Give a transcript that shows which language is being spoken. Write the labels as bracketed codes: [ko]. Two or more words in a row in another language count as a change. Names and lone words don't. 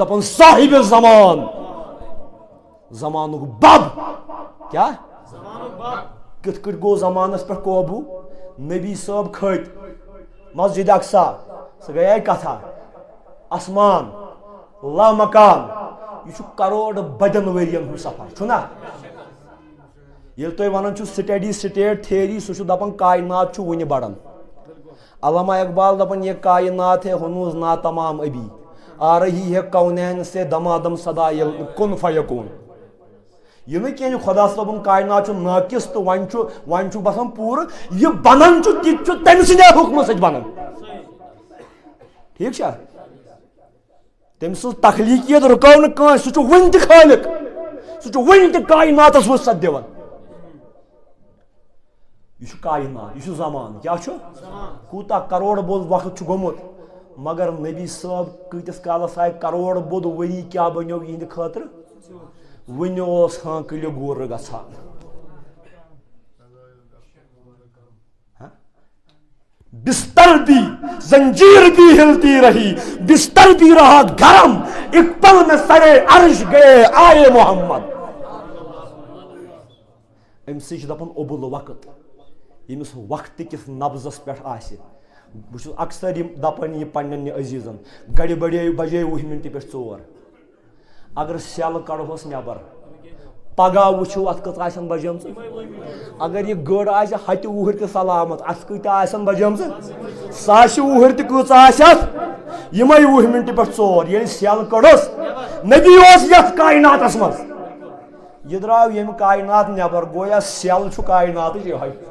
[ks] دپان صاحب زمان زمانُک بب کیا کِتھ کٔٹھۍ گوٚو زمانس پٮ۪ٹھ قوبوٗ نبی صٲب کھٔتۍ مسجد اقصا سۄ گٔیے کتھا آسمان لامکان یہ چھُ کروڑ بدین ؤرین ہُنٛد سفر چھُنا ییٚلہِ تُہۍ ونان چھُو [en] steady state theory [ks] سُہ چھُ دپان کائنات چھُ وُنہِ بڑان علامہ اقبال دپان [ur] یہ کائنات ہے ہنوز ناتمام ابھی آ رہی ہے کونین سے دمادم صدا کن فیکون [ks] یہ نہ کینٛہہ خدا صٲبُن کائنات چھُ ناقص تو وۄنۍ چھُ باسان پوٗرٕ یہِ بنان چھُ تہِ چھُ تٔمۍ سٕنٛدے حُکمہٕ سۭتۍ بنان ٹھیٖک چھا تٔمۍ سٕنٛز تخلیٖقیت رُکٲو نہٕ کٲنٛسہِ سُہ چھُ وُنہِ تہِ خٲلق سُہ چھُ وُنہِ تہِ کائناتس وسعت دِوان یہ چھُ کائنات یہ چھُ زمان کیٛاہ چھُ کوٗتاہ کروڑ بوٚد وقت چھُ گوٚمُت مگر نبی صٲب کۭتِس کالس آیہِ کروڑ بوٚد ؤری کیٛاہ بنیو یِہنٛدِ خٲطرٕ وُنہِ اوس ہانکٔلہِ گوٗرٕ گژھان [ur] بستر بھی زنجیر بھی ہلتی رہی بستر بھی رہا گرم ایک پل میں سرے عرش گئے آئے محمد [ks] ام سی دپان ابل وقت یمس وقت کس نبزس پہ آسہِ بہٕ چھُس اکثر دپان یہ پننٮ۪ن عزیزن گڑِ بجے 20 منٹہِ پٮ۪ٹھ 4 اگر سیل کڑہوس نٮ۪بر پگہہ وٕچھو اتھ کٔژ آسن بجیمژٕ اگر یہ گٔر آسہِ ہتہِ وُہٕرۍ تہِ سلامت اتھ کۭتیاہ آسن بجیمژٕ ساسہِ وُہٕرۍ تہِ کۭژ آسہِ اتھ یِمے 20 منٹہِ پٮ۪ٹھ 4 ییٚلہِ سیل کٔڑٕس نبی اوس یتھ کائناتس منٛز یہ درٛاو ییٚمہِ کائنات نٮ۪بر گویا سیل چھُ کائناتٕچ یِہوے